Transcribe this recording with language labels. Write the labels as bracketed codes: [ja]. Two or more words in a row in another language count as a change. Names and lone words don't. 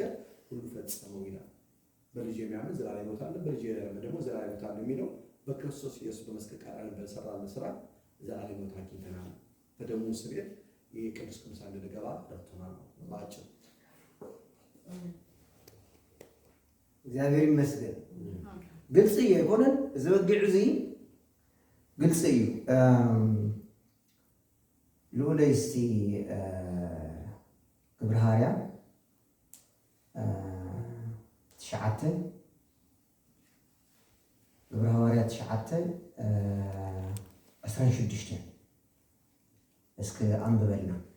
[am] ሁሉ ፈጸመው ይላል። በልጅ የሚያምን ዘላለም ሕይወት አለው፣ በልጅ የሚያምን ደግሞ ዘላለም ሕይወት አለው የሚለው በክርስቶስ ኢየሱስ በመስቀል ቀራንዮ በሰራልን ስራ ዘላለም ሕይወት አግኝተናል። በደሙ ስርየት ይሄ ቅዱስ ቅዱሳን እንድንገባ ረድቶናል ነው ባጭሩ። እግዚአብሔር ይመስገን። [ti] ግልጽ ይኮነን ዝበግዕ እዚ ግልጽ እዩ። ልኡለይ [am] እስቲ ግብረ ሃርያ 9 ግብረ ሃዋርያ 9:16 እስከ አንብበልና